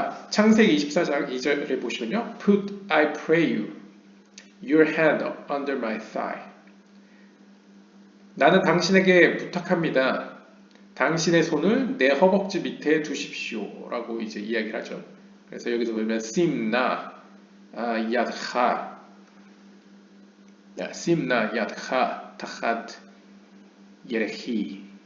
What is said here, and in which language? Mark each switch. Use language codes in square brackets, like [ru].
[ko] 창세기 24장 2절을 보시면요. [en] Put, I pray you, your hand under my thigh. [ko] 나는 당신에게 부탁합니다. 당신의 손을 내 허벅지 밑에 두십시오. 라고 이제 이야기를 하죠. 그래서 여기서 보면 [he] 심나 야드하 심나 야드하 타하드 예레히.